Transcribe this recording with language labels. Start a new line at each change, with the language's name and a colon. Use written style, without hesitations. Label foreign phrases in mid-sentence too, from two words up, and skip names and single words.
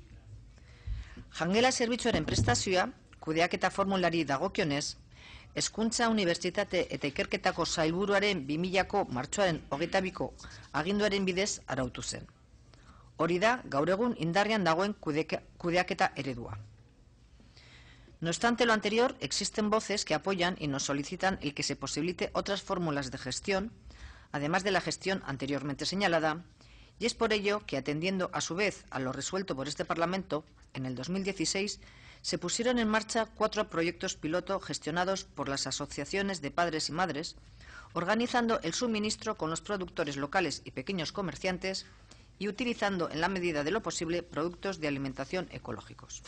Basque: Jangela zerbitzuaren prestazioa, kudeaketa formulari dagokionez, Hezkuntza Unibertsitate eta Ikerketako Sailburuaren 2000ko martxoaren 22ko aginduaren bidez arautu zen. Hori da, gaur egun indarrean dagoen kudeaketa eredua.
Spanish: No obstante lo anterior, existen voces que apoyan y nos solicitan el que se posibilite otras fórmulas de gestión, además de la gestión anteriormente señalada, y es por ello que, atendiendo a su vez a lo resuelto por este Parlamento, en el 2016 se pusieron en marcha 4 proyectos piloto gestionados por las asociaciones de padres y madres, organizando el suministro con los productores locales y pequeños comerciantes y utilizando, en la medida de lo posible, productos de alimentación ecológicos.